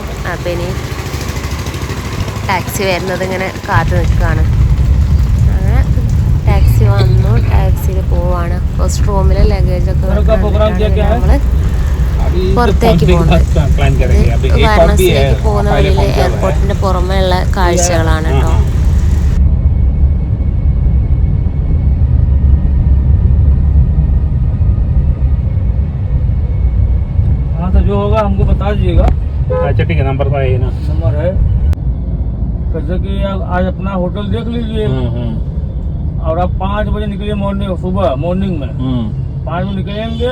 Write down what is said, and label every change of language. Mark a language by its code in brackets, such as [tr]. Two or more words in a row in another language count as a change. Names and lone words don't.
[ml] അപ്പോൾ ഇനി ടാക്സി വരുന്നത് ഇങ്ങനെ കാത്തു നിൽക്കുകയാണ്. അങ്ങനെ ടാക്സി വന്നു, ടാക്സിയിൽ പോവാണ്. ഫസ്റ്റ് റൂമിലെ ലഗേജൊക്കെ നമ്മൾ പുറത്തേക്ക് പോകുന്നത്. വാരണാസിയിലേക്ക് പോകുന്ന വഴിയിൽ എയർപോർട്ടിൻ്റെ പുറമേ ഉള്ള കാഴ്ചകളാണ് കേട്ടോ. [hi] जो होगा हमको बता दीजिएगा। अच्छा ठीक है, नंबर तो है ना, नंबर है। जैसे कि आज अपना होटल देख लीजिए और आप 5 बजे निकलिए सुबह मॉर्निंग में 5 बजे निकलेंगे।